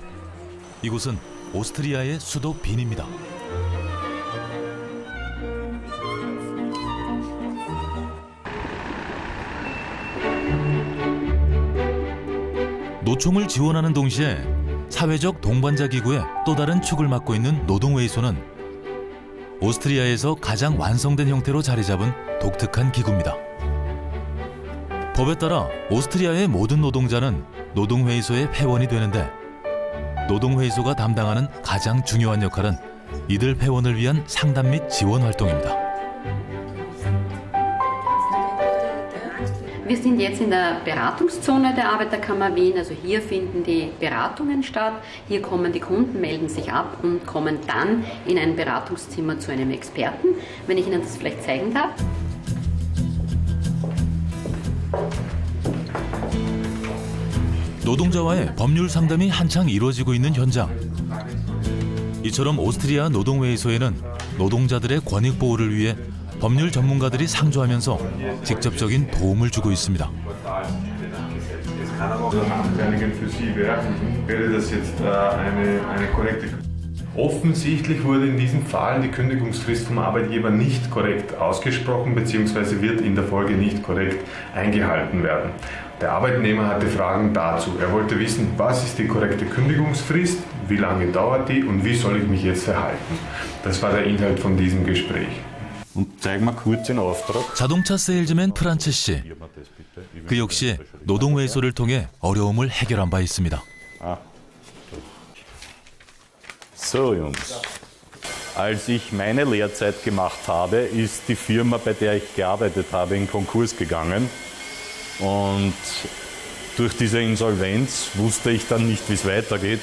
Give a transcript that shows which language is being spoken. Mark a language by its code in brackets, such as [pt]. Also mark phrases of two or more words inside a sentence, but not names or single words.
[ko] 이곳은 오스트리아의 수도 빈입니다. 노총을 지원하는 동시에 사회적 동반자 기구의 또 다른 축을 맡고 있는 노동회의소는 오스트리아에서 가장 완성된 형태로 자리 잡은 독특한 기구입니다. 법에 따라 오스트리아의 모든 노동자는 노동회의소의 회원이 되는데 노동회의소가 담당하는 가장 중요한 역할은 이들 회원을 위한 상담 및 지원 활동입니다. [de] Wir sind jetzt in der Beratungszone der Arbeiterkammer Wien, also hier finden die Beratungen statt. Hier kommen die Kunden, melden sich ab und kommen dann in ein Beratungszimmer zu einem Experten. Wenn ich Ihnen das vielleicht zeigen darf. [ko] 노동자와의 법률 상담이 한창 이루어지고 있는 현장. 이처럼 오스트리아 노동회의소에는 노동자들의 권익 보호를 위해 법률 전문가들이 상주하면서 직접적인 도움을 주고 있습니다. [de] Offensichtlich wurde in diesem Fall die Kündigungsfrist vom Arbeitgeber nicht korrekt ausgesprochen bzw. wird in der Folge nicht korrekt eingehalten werden. Der Arbeitnehmer hatte Fragen dazu. Er wollte wissen, was ist die korrekte Kündigungsfrist, wie lange dauert die und wie soll ich mich jetzt verhalten. Das war der Inhalt von diesem Gespräch. [ko] 자동차 세일즈맨 프란츠 씨. 그 역시 노동회의소를 통해 어려움을 해결한 바 있습니다. [de] So Jungs, als ich meine Lehrzeit gemacht habe, ist die Firma, bei der ich gearbeitet habe, in Konkurs gegangen. Und durch diese Insolvenz wusste ich dann nicht, wie es weitergeht.